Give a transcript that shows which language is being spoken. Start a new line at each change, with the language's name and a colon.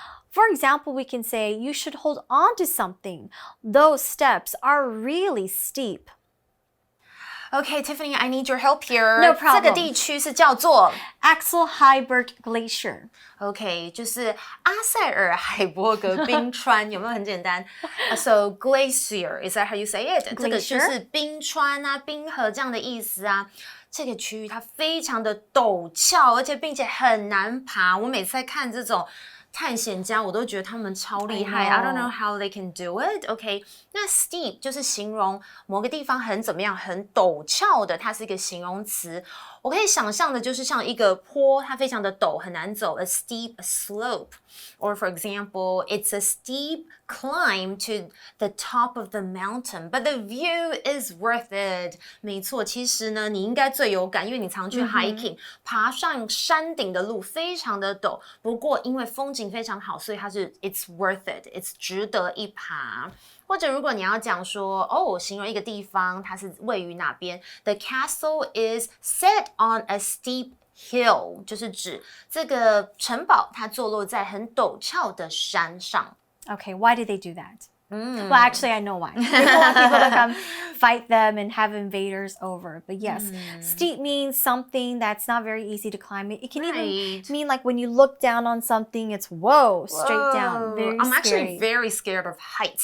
English: For example, we can say, you should hold on to something. Those steps are really steep. Okay, Tiffany, I need your help here. No problem.
Chinese: 這個地區是叫做
English: Axel Heiberg Glacier.
Chinese: OK， 就是阿塞爾海伯格冰川，有沒有很簡單？
English: So glacier, is that how you say it?
Chinese: 這個就是冰川啊、冰河這樣的意思啊。這個區域它非常的陡峭，而且並且很難爬。我每次在看這種探險家，我都覺得他們超厲害。
English: I don't know how they can do it.
Chinese: OK， 那 steep 就是形容某個地方很怎麼樣，很陡峭的，它是一個形容詞。我可以想象的就是像一個坡，它非常的陡，很難走。
English: A steep slope. Or for example, it's a steep climb to the top of the mountain, but the view is worth it.
Chinese: 沒錯，其實呢，你應該最有感，因為你常去 hiking，爬上山頂的路非常的陡，不過因為風景非常好，所以它是
English: it's worth it, it's
Chinese: 值得一爬。或者如果你要講說，形容一個地方它是位於哪邊 ，
English: The castle is set on a steep hill，
Chinese: 就是指這個城堡它坐落在很陡峭的山上。
English: Okay, why did they do that? Well, actually, I know why. They don't want people to come fight them and have invaders over. But yes, steep means something that's not very easy to climb. It can even mean like when you look down on something, it's straight down. Very I'm scary. actually very scared of heights.